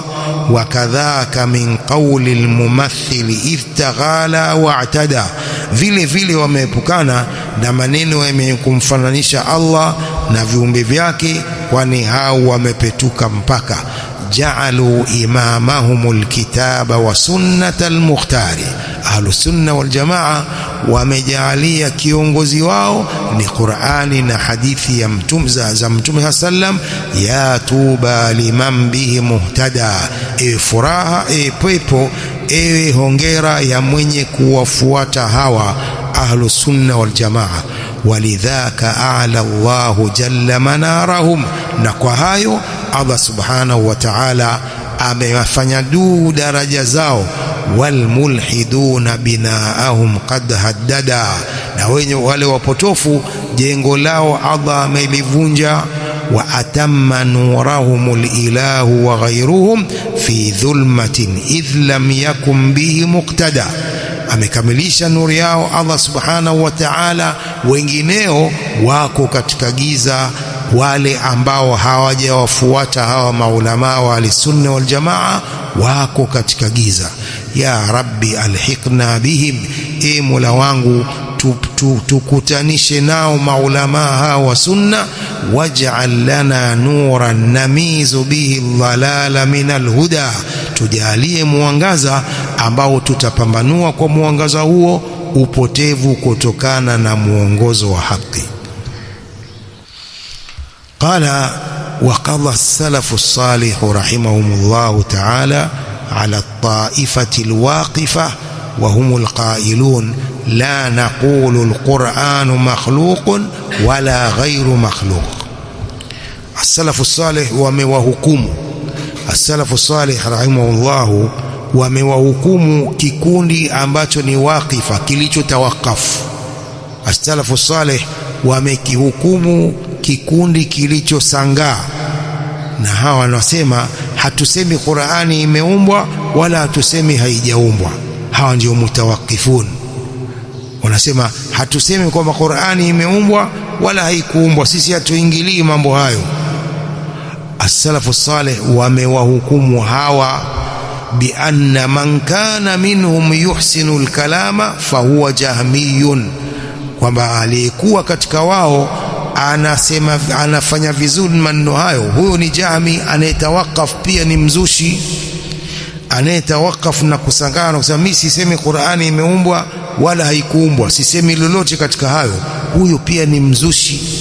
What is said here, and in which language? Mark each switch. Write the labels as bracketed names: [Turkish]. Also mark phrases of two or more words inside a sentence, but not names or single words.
[Arabic] وكذاك من قول الممثل افتغلا واعتدى, [Swahili] vile vile wameepukana na maneno yenye kumfananisha Allah na viumbe vyake, kwani hao wamepetuka mpaka. [Arabic] جعلوا إمامهم الكتاب وسنة المختار, أهل السنة والجماعة [Swahili] wamejalia kiongozi wao ni Qur'ani na hadithi ya Mtume za Mtume sallam. [Arabic] يا طوبى لمن به مهتدى, [Swahili] ewe furaha, ewe pepo, ewe hongera ya mwenye kuwafuata hawa [Arabic] أهل السنة والجماعة. ولذاك أعلى الله جل منارهم, [Swahili] na kwa hayo Allah [Arabic] سبحانه وتعالى [Swahili] amewafanya juu daraja zao. [Arabic] والملحدون بناءهم قد هددا, [Swahili] na wenye wale wapotofu jengo lao Allah amelivunja. [Arabic] وأتم نورهم الإله وغيرهم في ظلمة إذ لم يكن به مقتدى, [Swahili] amekamilisha nuru yao Allah [Arabic] سبحانه وتعالى, [Swahili] wengineo wako katika giza, wale ambao hawajawafuata hawa maulama wa [Arabic] السنة والجماعة [Swahili] wako katika giza. [Arabic] يا رب ألحقنا بهم, [Swahili] e mola wangu tukutanishe nao maulama hawa sunna. [Arabic] واجعل لنا نورا نميز به ضلالا من الهدى, [Swahili] tujalie mwangaza ambao tutapambanua kwa mwangaza huo upotevu kutokana na muongozo wa haki. [Arabic] قال وقضى السلف الصالح رحمهم الله تعالى على الطائفة الواقفة وهم القائلون لا نقول القرآن مخلوق ولا غير مخلوق. السلف الصالح [Swahili] wamewahukumu, [Arabic] السلف الصالح رحمه الله [Swahili] wamewahukumu kikundi ambacho ni waqifa, kilichotawakafu. [Arabic] السلف الصالح [Swahili] wamekihukumu kikundi kilichosangaa, na hawa wanasema hatusemi Qur'ani imeumbwa wala hatusemi haijaumbwa. Hawa ndio mutawakifun, wanasema hatusemi kwamba Qur'ani imeumbwa wala haikuumbwa, sisi hatuingilii mambo hayo. [Arabic] السلف الصالح [Swahili] wamewahukumu hawa [Arabic] بأن من كان منهم يحسن الكلام فهو جهمي, [Swahili] kwamba aliyekuwa katika wao anasema anafanya vizuri maneno hayo, huyo ni jahmi. Anayetawakaf pia ni mzushi, anayetawakaf na kusangana na kusema mimi sisemi Qur'ani imeumbwa wala haikuumbwa, sisemi lolote katika hayo, huyo pia ni mzushi.